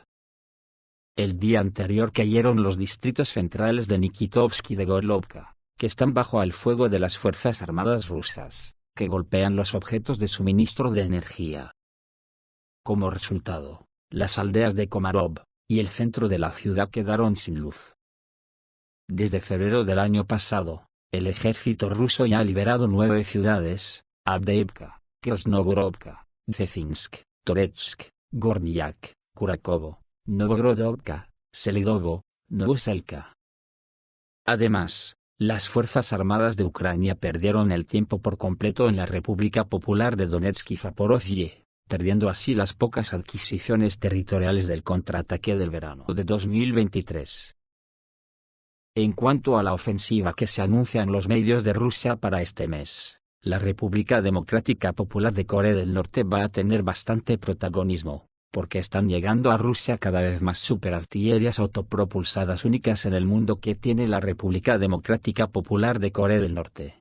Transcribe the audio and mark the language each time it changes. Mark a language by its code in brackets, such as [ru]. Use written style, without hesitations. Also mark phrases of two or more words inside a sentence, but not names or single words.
[es] El día anterior cayeron los distritos centrales de Nikitovsk y de Gorlovka, que están bajo el fuego de las fuerzas armadas rusas, que golpean los objetos de suministro de energía. Como resultado, las aldeas de Komarov y el centro de la ciudad quedaron sin luz. Desde febrero del año pasado, El ejército ruso ya ha liberado 9 ciudades: Avdiivka, Krasnogorovka, Dzezinsk, Toretsk, Gornyak, Kurakovo, Novogorodovka, Selidovo, Novoselka. Además, las Fuerzas Armadas de Ucrania perdieron el tiempo por completo en la República Popular de Donetsk y Zaporozhye, perdiendo así las pocas adquisiciones territoriales del contraataque del verano de 2023. En cuanto a la ofensiva que se anuncia en los medios de Rusia para este mes, la República Democrática Popular de Corea del Norte va a tener bastante protagonismo, porque están llegando a Rusia cada vez más superartillerías autopropulsadas únicas en el mundo que tiene la República Democrática Popular de Corea del Norte.